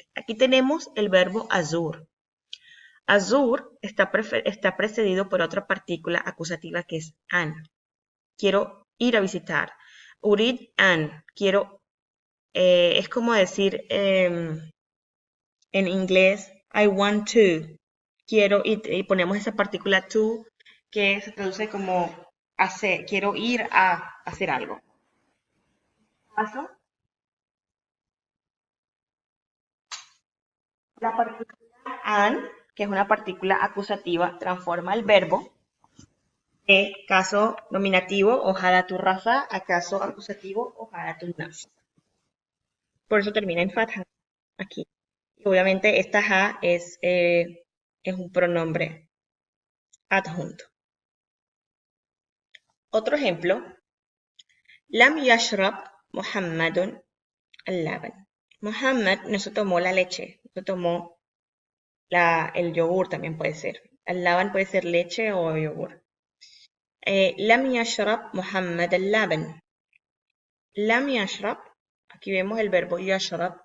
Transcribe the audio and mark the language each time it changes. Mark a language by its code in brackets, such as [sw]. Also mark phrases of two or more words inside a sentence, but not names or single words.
[es] Aquí tenemos el verbo azur. Azur está precedido por otra partícula acusativa que es an. Quiero ir a visitar. [ar] أريد أن, [es] quiero, es como decir en inglés, [en] I want to. [es] Quiero, y ponemos esa partícula to que se traduce como hacer, quiero ir a hacer algo. Paso. La partícula an, que es una partícula acusativa, transforma el verbo de caso nominativo o [ar] حالة رفع [es] a caso acusativo o [ar] حالة نصب. [es] Por eso termina en fatha aquí. Y obviamente esta ha es un pronombre adjunto. Otro ejemplo. [ar] لم يشرب محمدٌ اللبن. [es] Muhammad no se tomó la leche, se tomó el yogur también puede ser. Al-laban puede ser leche o yogur. [ar] لم يشرب محمد اللبن. لم يشرب, [es] aquí vemos el verbo [ar] يشرب.